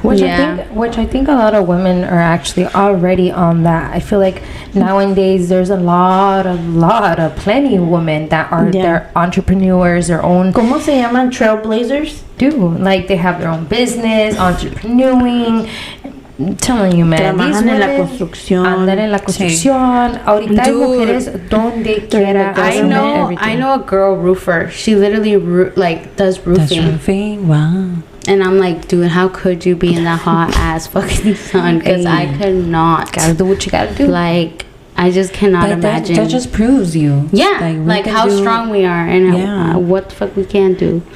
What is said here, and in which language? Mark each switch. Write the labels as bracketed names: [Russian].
[English] Which I think a lot of women are actually already on that. I feel like nowadays there's a lot of plenty of women that are they're entrepreneurs, their own. [Spanish] ¿Cómo se llaman? Trailblazers. [English] Like they have their own business, entrepreneuring. I'm telling you, man. [Spanish] Trabajan en la construcción. Andan en la construcción. Ahorita hay mujeres donde quiera. [English] I know a girl roofer. She literally does roofing. Does roofing? Wow. And I'm like, dude, how could you be in that hot ass fucking sun? Because I could not. Gotta do what you gotta do. Like, I just cannot imagine. That just proves you. Yeah, like how strong we are and what the fuck we can do.